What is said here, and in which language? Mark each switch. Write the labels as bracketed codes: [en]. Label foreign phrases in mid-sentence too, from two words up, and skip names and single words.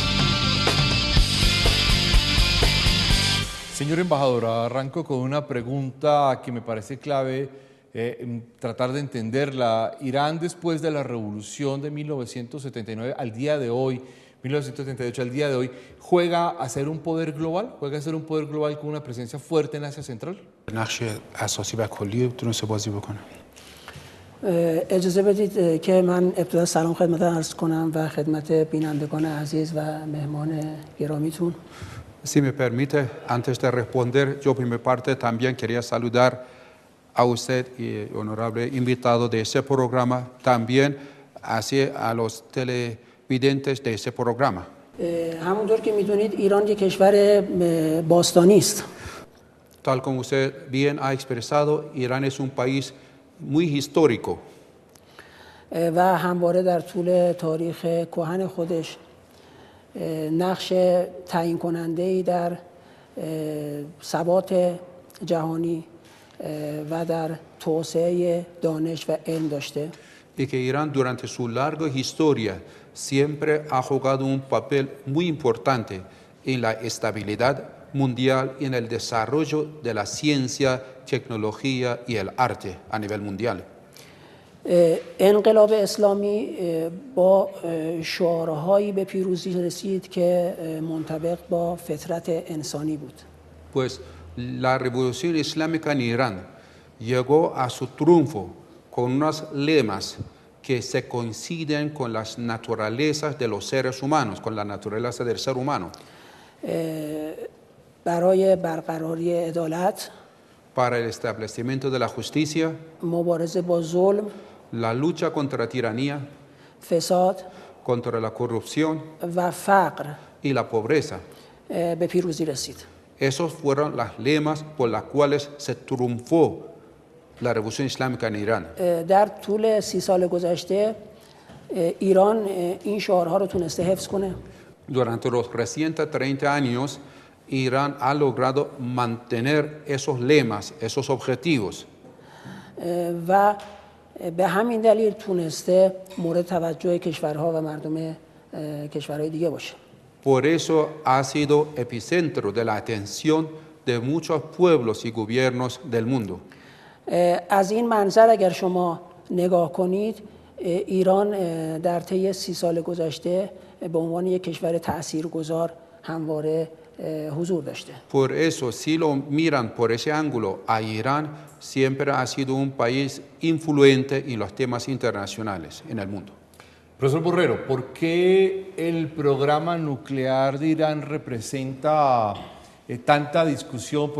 [es] Señor embajador, arranco con una pregunta que me parece clave tratar de entenderla. Irán, después de la revolución de 1979 al día de hoy, 1978 al día de hoy, ¿juega a ser un poder global? ¿Juega a ser un poder global con una presencia fuerte en Asia Central? [fa] اجازه بدید که من ابتدا سلام خدمت عرض کنم و خدمت بینندگان عزیز و مهمان گرامیتون. [es] Si me permite, antes de responder, yo por mi parte también quería saludar a usted y honorable invitado de ese programa, también así a los televidentes de ese programa. [fa] همونطور که میدونید ایران یک کشور باستانی است. [es] Tal como usted bien ha expresado, Irán es un país muy histórico. [fa] و همواره در طول تاریخ کهن خودش نقش تعیین کننده‌ای در ثبات جهانی و در توسعه دانش و علم داشته. [es] Y que Irán durante su larga historia siempre ha jugado un papel muy importante en la estabilidad mundial y en el desarrollo de la ciencia, tecnología y el arte a nivel mundial. [fa] انقلاب اسلامی با شعارهایی به پیروزی رسید که منطبق با فطرت انسانی بود. [es] Pues la revolución islámica en Irán llegó a su triunfo con unos lemas que se coinciden con las naturalezas de los seres humanos, con la naturaleza del ser humano. [fa] برای برقراری عدالت، [es] Para el establecimiento de la justicia, [fa] مبارزه با ظلم، [es] la lucha contra la tiranía, [fa] فساد [es] contra la corrupción [fa] و فقر [es] y la pobreza. [fa] به پیروزی رسید. [es] Esos fueron las lemas por las cuales se triunfó la revolución islámica en Irán. [fa] در طول 30 سال گذشته ایران این شعارها رو تونسته حفظ کنه. [es] Durante los recientes 30 años, Irán ha logrado mantener esos lemas, esos objetivos. [fa] و به همین دلیل تونسته مورد توجه کشورها و مردم کشورهای دیگه باشه. [es] Por eso ha sido epicentro de la atención de muchos pueblos y gobiernos del mundo. [fa] از این منظر اگر شما نگاه کنید ایران در طی 30 سال گذشته به عنوان یک کشور تاثیرگذار همواره حضور داشته. [es] Por eso, si lo miran por ese ángulo, a Irán siempre ha sido un país influente en los temas internacionales en el mundo. Profesor Borrero, ¿por qué el programa nuclear de Irán representa tanta discusión?